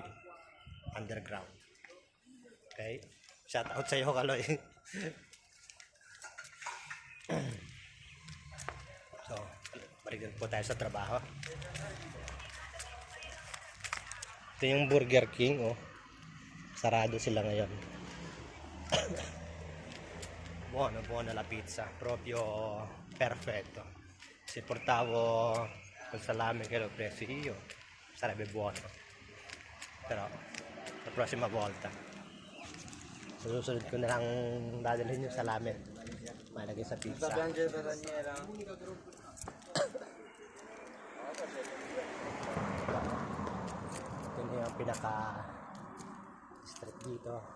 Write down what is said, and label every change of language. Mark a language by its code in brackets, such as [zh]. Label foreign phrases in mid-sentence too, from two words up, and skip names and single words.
[en] Underground. Okay? [tl] Shout out sa iyo, Kaloy. So, Balik po tayo sa trabaho. Ito yung Burger King, oh. Sarado sila ngayon. [it] Buona la pizza, proprio perfetto. Se portavo col salame che l'ho preso io, sarebbe buono. Però, la prossima volta, [tl] susunod ko na lang dadalhin yung salame. Malagay sa pizza. Ito na yung pinaka street dito.